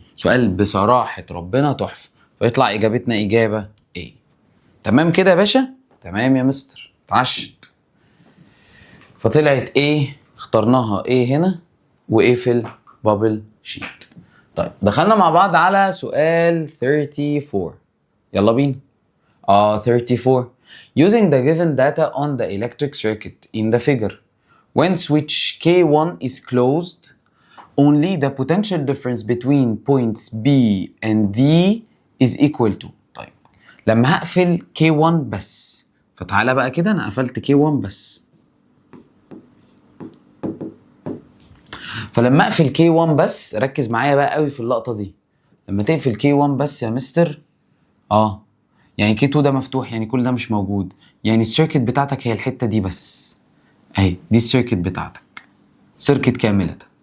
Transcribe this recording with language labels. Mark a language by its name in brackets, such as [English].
[Arabic] سؤال بصراحة ربنا تحفة، فيطلع اجابتنا اجابة ايه. تمام كده يا باشا؟ تمام يا مستر، اتعشت. فطلعت ايه؟ اخترناها ايه هنا وايه في البابل شيت. طيب دخلنا مع بعض على سؤال 34. يلا بينا. 34. [English] Using the given data on the electric circuit in the figure, when switch K1 is closed, only the potential difference between points B and D is equal to. [Arabic] طيب لما هقفل K1 بس، فتعالى بقى كده انا قفلت K1 بس. فلما اقفل K1 بس، ركز معايا بقى قوي في اللقطة دي. لما تقفل K1 بس يا مستر، يعني K2 ده مفتوح، يعني كل ده مش موجود، يعني السيركت بتاعتك هي الحتة دي بس اهي، دي السيركت بتاعتك، سيركت كاملة.